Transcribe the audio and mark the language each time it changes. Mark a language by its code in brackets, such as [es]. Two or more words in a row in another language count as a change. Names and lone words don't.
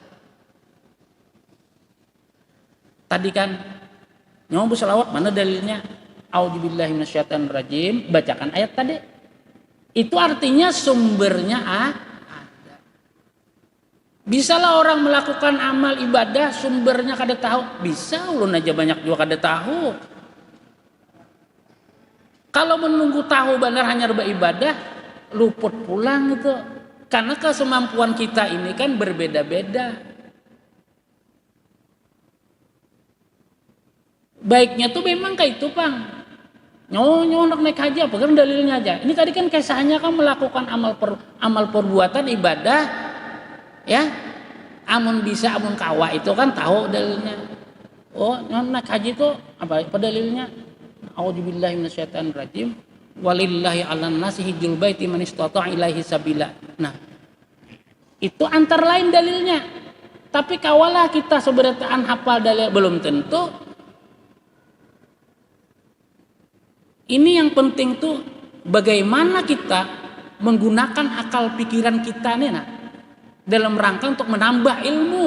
[id] Tadi kan nyomong selawat mana dalilnya? [ar] أعوذ بالله من الشيطان الرجيم, bacakan ayat tadi. [id] Itu artinya sumbernya ada. [bjn] Bisalah orang melakukan amal ibadah sumbernya kada tahu. Bisa ulun aja banyak juga kada tahu. Kalau menunggu tahu benar hanya beribadah, luput pulang itu. [id] Karena kesemampuan kita ini kan berbeda-beda. Baiknya tuh memang kayak itu Bang. Nyonok naik haji apa kan dalilnya aja. Ini tadi kan kisahnya kan melakukan amal perbuatan ibadah ya. [bjn] Amun bisa amun kawa itu kan tahu dalilnya. [id] Oh, naik haji itu apa dalilnya? [ar] أعوذ بالله من الشيطان الرجيم. ولله على الناس حج البيت من استطاع إليه سبيلا. [id] Nah, itu antara lain dalilnya. [bjn] Tapi kawalah kita seberataan hafal dalil belum tentu. [id] Ini yang penting tuh bagaimana kita menggunakan akal pikiran kita nih nah, dalam rangka untuk menambah ilmu.